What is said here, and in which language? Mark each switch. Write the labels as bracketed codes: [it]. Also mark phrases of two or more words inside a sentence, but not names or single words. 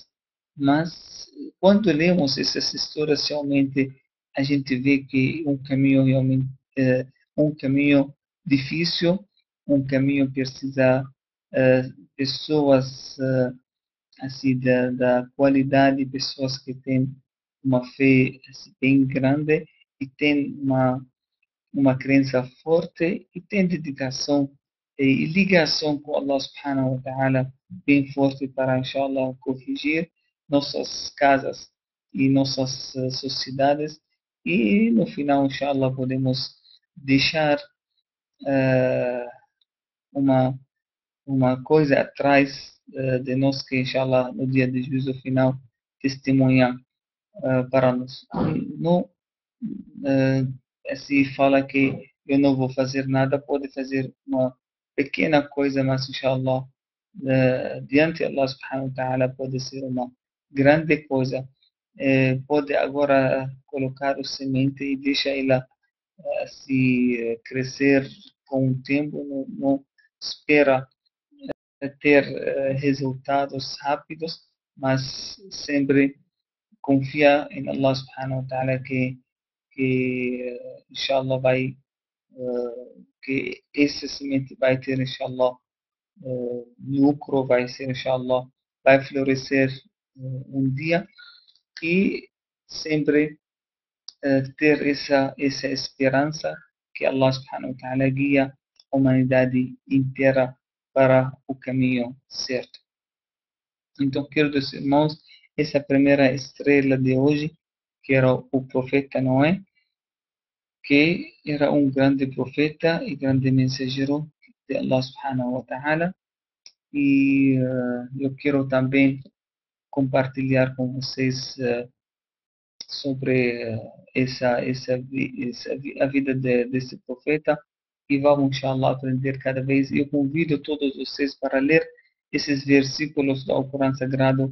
[pt] Mas quando lemos essas histórias, realmente a gente vê que um caminho realmente um caminho difícil, um caminho precisa pessoas assim da qualidade, pessoas que têm uma fé assim, bem grande e têm uma crença forte e têm dedicação e ligação com [ar] الله سبحانه وتعالى [pt] bem forte para, inshallah, corrigir nossas casas e nossas sociedades e no final, inshallah, podemos deixar uh, uma uma coisa atrás de nós que, inshallah, no dia de juízo final, testemunha para nós. Não, se fala que eu não vou fazer nada, pode fazer uma pequena coisa, mas, inshallah, diante de [ar] الله سبحانه وتعالى [pt] pode ser uma grande coisa. Pode agora colocar o semente e deixar ela se crescer com o tempo, não espera ter resultados rápidos, mas sempre confia em [ar] الله سبحانه وتعالى [pt] que inshallah vai que esse semente vai ter inshallah lucro, vai ser inshallah vai florescer um dia e sempre ter essa esperança que [ar] الله سبحانه وتعالى [pt] guia a humanidade inteira para o caminho certo. Então, queridos irmãos, essa primeira estrela de hoje, que era o profeta Noé, que era um grande profeta e grande mensageiro de [ar] الله سبحانه وتعالى. [pt] E eu quero também compartilhar com vocês sobre a vida desse profeta e vamos, inshallah, aprender cada vez. Eu convido todos vocês para ler esses versículos do Alcorão Sagrado.